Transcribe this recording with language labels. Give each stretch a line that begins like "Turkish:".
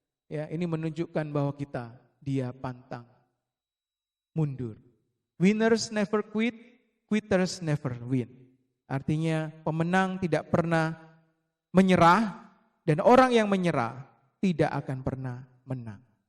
Indonesian: Ya, ini menunjukkan bahwa dia pantang mundur.
English: Winners never quit, quitters never win.
Indonesian: Artinya pemenang tidak pernah menyerah dan orang yang menyerah tidak akan pernah menang.